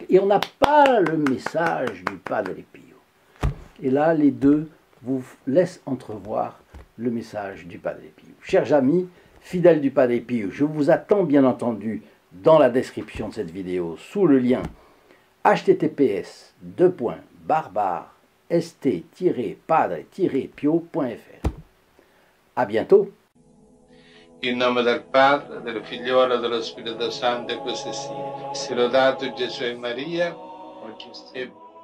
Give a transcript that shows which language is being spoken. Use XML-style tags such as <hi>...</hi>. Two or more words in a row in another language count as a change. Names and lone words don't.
<fr>Et on n'a pas le message du Padre Pio. Et là, les deux vous laissent entrevoir le message du Padre Pio. Chers amis, fidèles du Padre Pio, je vous attends bien entendu dans la description de cette vidéo, sous le lien https://st-padre-pio.fr. À bientôt.</fr> <it>In nome del Padre, del Figliolo e dello Spirito Santo, e così sia. Sia lodato Gesù e Maria, oggi e</it>